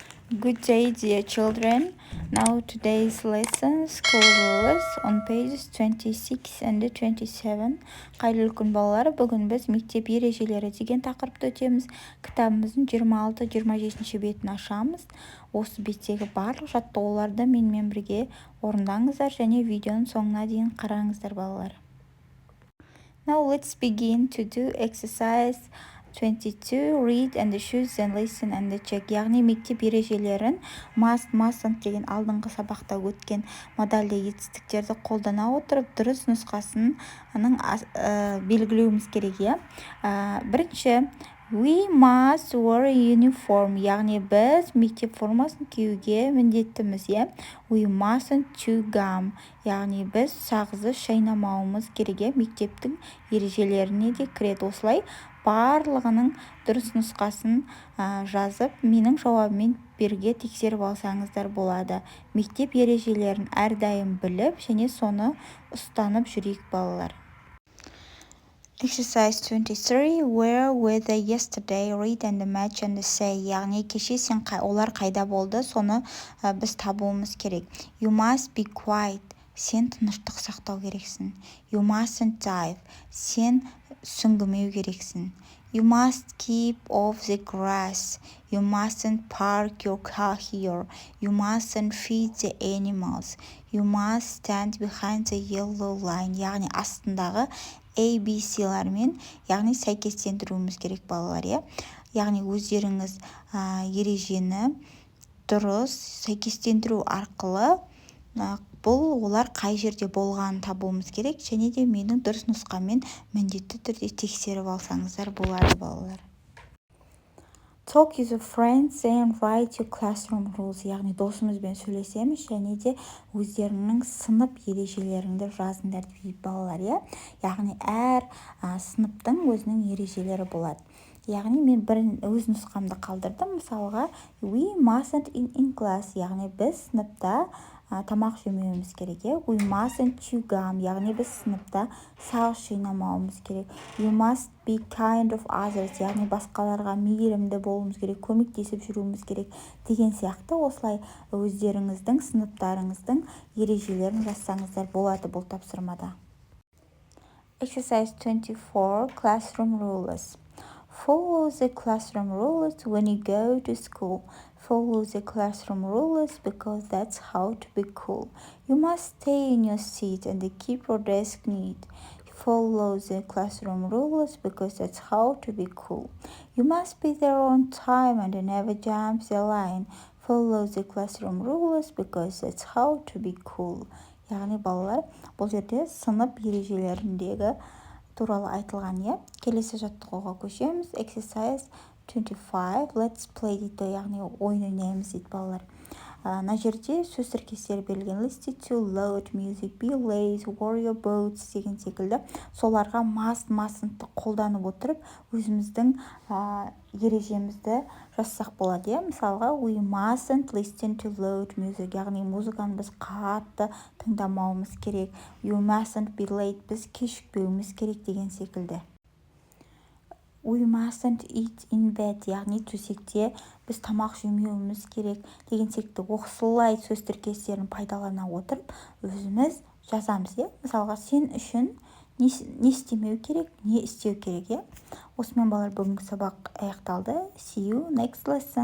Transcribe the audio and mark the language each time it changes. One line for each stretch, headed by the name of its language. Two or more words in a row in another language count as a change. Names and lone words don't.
English: Good day, dear children. Now today's lesson, school rules on pages 26 and 27.
Kazakh: Қайырлы күн балалар, бүгін біз мектеп ережелері деген тақырыпты өтеміз. Кітабымыздың 26-27 бетін ашамыз. Осы беттегі барлық жаттығуларды менімен бірге орындаңыздар және видеоның соңына дейін қараңыздар балалар.
English: Now let's begin to do exercise 22. Read and choose and listen and check.
Kazakh: Яғни мектеп ережелерін mustn't деген алдыңғы сабақта өткен модальді етістіктерді қолдана отырып дұрыс нұсқасын белгілеуіміз керек. Бірінші,
English: we must wear uniform,
Kazakh: яғни біз мектеп формасын киюге міндеттіміз.
English: We mustn't chew gum,
Kazakh: яғни біз сағызды шайнамауымыз керек. Мектептің ережелеріне де кіреді. Осылай барлығының дұрыс нұсқасын жазып, менің жауабымен берге тексеріп алсаңыздар болады. Мектеп ережелерін әрдайым біліп, және соны ұстанып жүрейік балалар.
English: Exercise 23. Where were they yesterday? Read and match and say.
Kazakh: Яғни кеше олар қайда болды, соны біз табуымыз керек.
English: You must be quiet.
Kazakh: Сен тыныштық сақтау керексің.
English: You mustn't dive.
Kazakh: Сен сүңгімеу керексің.
English: You must keep off the grass. You mustn't park your car here. You mustn't feed the animals. You must stand behind the yellow line.
Kazakh: Яғни астындағы ABC-лармен, яғни сәйкестендіруіміз керек балалар. Яғни өздеріңіз ережені дұрыс сәйкестендіру арқылы бұл олар қай жерде болғанын табуымыз керек, және де менің дұрыс нұсқамен міндетті түрде тексеріп алсаңыздар болады балалар.
English: Talk with your friends and write your classroom rules.
Kazakh: Яғни досымызбен сөйлесеміз, және де өздерінің сынып ережелеріңді жазыңдар дейді балалар. Яғни әр сыныптың өзінің ережелері болады. Яғни мен өз нұсқамды қалдырдым. Мысалға,
English: we mustn't eat in class.
Kazakh: Яғни біз сыныпта тамақ жемеуіміз керек.
English: We mustn't chew gum.
Kazakh: Яғни біз сыныпта сағыз шайнамауымыз керек.
English: You must be kind of others.
Kazakh: Яғни басқаларға мейірімді болуымыз керек, көмектесіп жүруіміз керек деген сияқты. Осылай өздеріңіздің сыныптарыңыздың ережелерін жазсаңыздар болады бұл тапсырмада.
English: Exercise 24. Classroom rules. Follow the classroom rules when you go to school. Follow the classroom rules because that's how to be cool. You must stay in your seat and keep your desk neat. Follow the classroom rules because that's how to be cool. You must be there on time and never jump the line. Follow the classroom rules because that's how to be cool.
Kazakh: Яғни балалар, бұл жерде сынып ережелеріндегі туралы айтылған. Келесі жаттығуға көшеміз.
English: Exercise 25. Let's play
Kazakh: дейді, яғни ойын ойнаймыз дейді балалар. Мына жерде сөз тіркестері берілген.
English: Listen to loud music, be late, worry your boats
Kazakh: деген секілді. Соларға mustn't қолданып отырып, өзіміздің ережемізді жазсақ болады. Мысалға,
English: we mustn't listen to loud music,
Kazakh: яғни музыканы біз қатты тыңдамауымыз керек.
English: You mustn't be late,
Kazakh: біз кешікпеуіміз керек деген секілді.
English: We mustn't eat in bed,
Kazakh: яғни төсекте біз тамақ жемеуіміз керек деген секілді. Осылай сөз тіркестерін пайдалана отырып, өзіміз жазамыз. Мысалға, сен үшін не істемеу керек, не істеу керек. Осымен балалар, бүгінгі сабақ аяқталды.
English: See you next lesson.